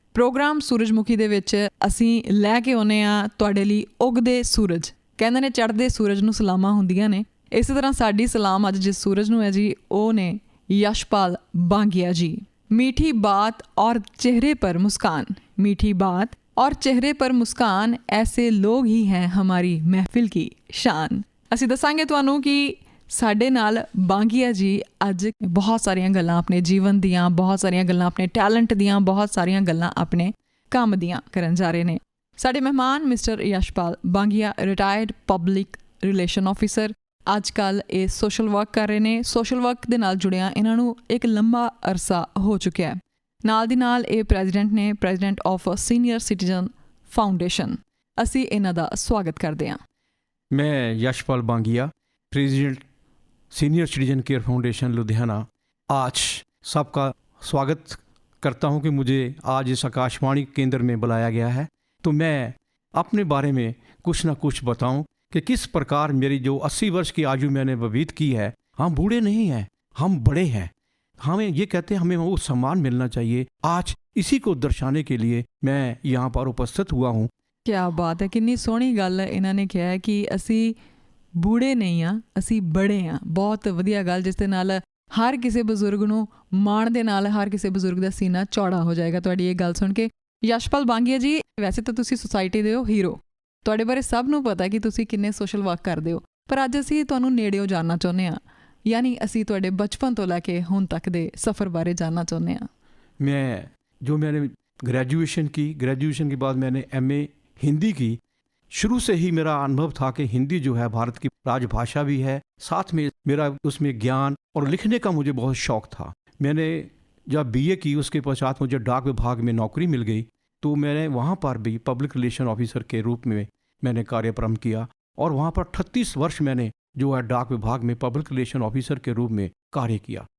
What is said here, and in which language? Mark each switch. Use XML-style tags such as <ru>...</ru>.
<pa>Programme ਸੂਰਜਮੁਖੀ ਦੇ ਵਿੱਚ ਅਸੀਂ ਲੈ ਕੇ ਆਉਂਦੇ ਹਾਂ ਤੁਹਾਡੇ ਲਈ ਉਗਦੇ ਸੂਰਜ। ਕਹਿੰਦੇ ਨੇ ਚੜ੍ਹਦੇ ਸੂਰਜ ਨੂੰ ਸਲਾਮਾਂ ਹੁੰਦੀਆਂ ਨੇ, ਇਸੇ ਤਰ੍ਹਾਂ ਸਾਡੀ ਸਲਾਮ ਅੱਜ ਜਿਸ ਸੂਰਜ ਨੂੰ ਹੈ ਜੀ ਉਹ ਨੇ यशपाल बांगिया जी।</pa> <hi>मीठी बात और चेहरे पर मुस्कान, मीठी बात और चेहरे पर मुस्कान, ऐसे लोग ही हैं हमारी महफिल की शान।</hi> <pa>ਅਸੀਂ ਦੱਸਾਂਗੇ ਤੁਹਾਨੂੰ ਕਿ ਸਾਡੇ ਨਾਲ ਬਾਂਗੀਆ ਜੀ ਅੱਜ ਬਹੁਤ ਸਾਰੀਆਂ ਗੱਲਾਂ ਆਪਣੇ ਜੀਵਨ ਦੀਆਂ, ਬਹੁਤ ਸਾਰੀਆਂ ਗੱਲਾਂ ਆਪਣੇ ਟੈਲੈਂਟ ਦੀਆਂ, ਬਹੁਤ ਸਾਰੀਆਂ ਗੱਲਾਂ ਆਪਣੇ ਕੰਮ ਦੀਆਂ ਕਰਨ ਜਾ ਰਹੇ ਨੇ। ਸਾਡੇ ਮਹਿਮਾਨ mister Yashpal ਬਾਂਗੀਆ retired public relation officer, ਅੱਜ ਕੱਲ੍ਹ ਇਹ ਸੋਸ਼ਲ ਵਰਕ ਕਰ ਰਹੇ ਨੇ। ਸੋਸ਼ਲ ਵਰਕ ਦੇ ਨਾਲ ਜੁੜਿਆਂ ਇਹਨਾਂ ਨੂੰ ਇੱਕ ਲੰਬਾ ਅਰਸਾ ਹੋ ਚੁੱਕਿਆ। ਨਾਲ ਦੀ ਨਾਲ ਇਹ ਪ੍ਰੈਜ਼ੀਡੈਂਟ ਨੇ, president of senior citizen foundation. ਅਸੀਂ ਇਹਨਾਂ ਦਾ ਸਵਾਗਤ ਕਰਦੇ ਹਾਂ।</pa> <hi>मैं Yashpal Bangia, president senior citizen care foundation Ludhiana, आज सबका स्वागत करता हूं कि मुझे आज इस आकाशवाणी केंद्र में बुलाया गया है। तो मैं अपने बारे में कुछ ना कुछ बताऊं कि किस प्रकार मेरी जो 80 वर्ष की आयु मैंने व्यतीत की है। हम बूढ़े नहीं हैं, हम बड़े हैं। हमें ये कहते हैं हमें वो सम्मान मिलना चाहिए। आज इसी को दर्शाने के लिए मैं यहाँ पर उपस्थित हुआ हूँ।</hi> <pa>ਕਿਆ ਬਾਤ ਹੈ, ਕਿੰਨੀ ਸੋਹਣੀ ਗੱਲ ਇਹਨਾਂ ਨੇ ਕਿਹਾ ਹੈ ਕਿ ਅਸੀਂ ਬੂੜੇ ਨਹੀਂ ਹਾਂ, ਅਸੀਂ ਬੜੇ ਹਾਂ। ਬਹੁਤ ਵਧੀਆ ਗੱਲ, ਜਿਸ ਦੇ ਨਾਲ ਹਰ ਕਿਸੇ ਬਜ਼ੁਰਗ ਨੂੰ ਮਾਣ ਦੇ ਨਾਲ ਹਰ ਕਿਸੇ ਬਜ਼ੁਰਗ ਦਾ ਸੀਨਾ ਚੌੜਾ ਹੋ ਜਾਏਗਾ ਤੁਹਾਡੀ ਇਹ ਗੱਲ ਸੁਣ ਕੇ। ਯਸ਼ਪਾਲ ਬਾਂਗੀਆ ਜੀ, ਵੈਸੇ ਤਾਂ ਤੁਸੀਂ ਸੁਸਾਇਟੀ ਦੇ ਹੋ ਹੀਰੋ, ਤੁਹਾਡੇ ਬਾਰੇ ਸਭ ਨੂੰ ਪਤਾ ਕਿ ਤੁਸੀਂ ਕਿੰਨੇ ਸੋਸ਼ਲ ਵਰਕ ਕਰਦੇ ਹੋ, ਪਰ ਅੱਜ ਅਸੀਂ ਤੁਹਾਨੂੰ ਨੇੜਿਓਂ ਜਾਣਨਾ ਚਾਹੁੰਦੇ ਹਾਂ, ਯਾਨੀ ਅਸੀਂ ਤੁਹਾਡੇ ਬਚਪਨ ਤੋਂ ਲੈ ਕੇ ਹੁਣ ਤੱਕ ਦੇ ਸਫ਼ਰ ਬਾਰੇ ਜਾਣਨਾ ਚਾਹੁੰਦੇ ਹਾਂ।</pa> <hi>मैंने ग्रेजुएशन के बाद मैंने MA हिंदी की। शुरू से ही मेरा अनुभव था कि हिंदी जो है भारत की राजभाषा भी है, साथ में मेरा उसमें ज्ञान और लिखने का मुझे बहुत शौक़ था। मैंने जब BA की उसके पश्चात मुझे डाक विभाग में नौकरी मिल गई, तो मैंने वहाँ पर भी पब्लिक रिलेशन ऑफिसर के रूप में मैंने कार्य प्रारंभ किया और वहाँ पर 38 वर्ष मैंने जो है डाक विभाग में पब्लिक रिलेशन ऑफिसर के रूप में कार्य किया।</hi>